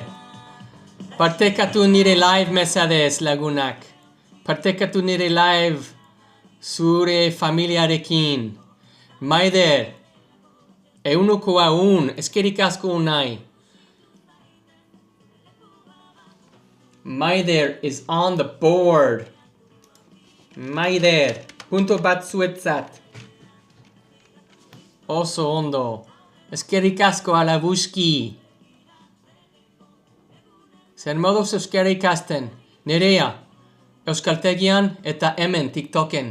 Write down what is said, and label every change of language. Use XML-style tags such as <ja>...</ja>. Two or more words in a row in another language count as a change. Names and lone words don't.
<eu>Partekatu nire live mesadez lagunak. Partekatu nire live zure familiarekin. Maider! Eunukoa eskerrik asko Unai.</eu> <en>Maider is on the board.</en> <eu>Maider, punto bat zuetzat. Oso ondo. Eskerrik asko Alabuski. Zer moduz euskara ikasten? Nerea, euskaltegian eta hemen TikToken.</eu>